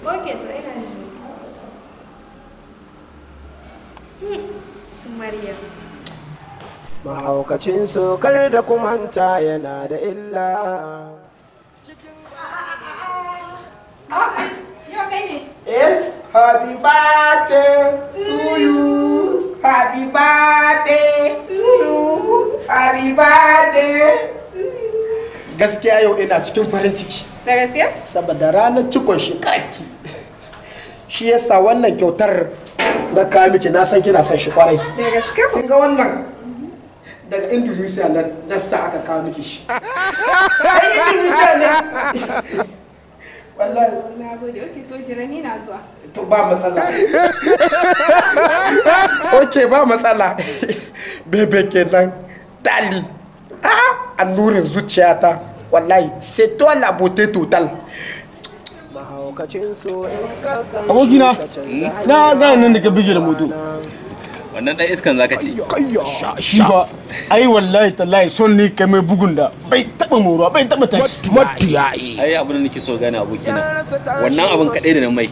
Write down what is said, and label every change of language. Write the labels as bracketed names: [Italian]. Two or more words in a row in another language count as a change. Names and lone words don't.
[Hausa] Oke to ina ji. Su Maryam. Mahaukacin sokar da kumanta yana da illa. Yau kai ne? [English] Happy birthday to you. Happy birthday to you. Happy birthday to you. [Hausa] Gaskiya yau ina cikin farin ciki. Da gaske? Saboda ranar cikon shekararki. Shi yasa wannan kyautar na kawo miki na san kina son shi kwarai. Da gaske ko? Kin ga wannan daga Indonesia na sa aka kawo miki shi. Ai Indonesia ne. Wallahi. Na gode. Okay to jira ni na zuwa. To ba matsala. Okay ba matsala. Bebe kenan. Dali. Annurin zuciyata. [Arabic] Wallahi [French] c'est toi la beauté totale. [Hausa] Abokina, na gane nan da ka bige da moto. Wannan dan iskan zaka ce. Shi ba, ai wallahi tallahi son ne kai mai bugun da bai taba moruwa, bai taba tashi. Ai abin da nake so gane abokina. Wannan abin kadai da na mai.